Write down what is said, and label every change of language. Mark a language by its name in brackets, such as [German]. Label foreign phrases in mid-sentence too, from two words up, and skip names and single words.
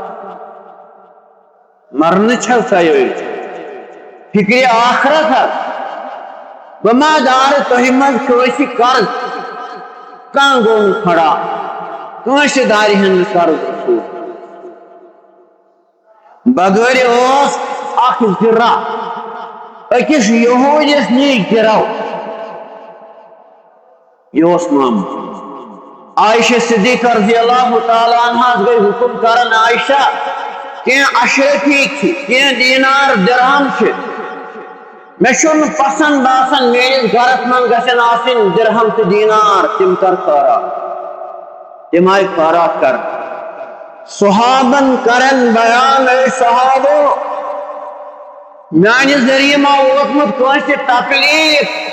[Kashmiri] مرنٕچ حظ تیٲری فکرِ آخرت حظ بہٕ ما دارٕ تُہۍ منٛز کٲنٛسہِ قرض کانٛہہ گوٚو نہٕ کھڑا کٲنٛسہِ دارِہن نہٕ قرض رسول بغٲرِ اوس اکھ ذرا أکِس یہوٗدِس نِش گِرو یہِ اوس معاملہٕ عائشہ صدیقہ رضی اللہ تعالیٰ عنہَس گٔے حُکُم کران عائشہ کینٛہہ اشرفی چھِ کینٛہہ دینار درہم چھِ مےٚ چھُنہٕ پسنٛد باسان میٲنِس گرس منٛز گژھن آسٕنۍ درہم تہٕ دینار تِم کر خٲرات تِم آیہِ خٲرات کرنہٕ صحابن کرن بیان اے صحابو میانہِ ذریعہٕ ما ووتمُت کٲنٛسہِ تکلیٖف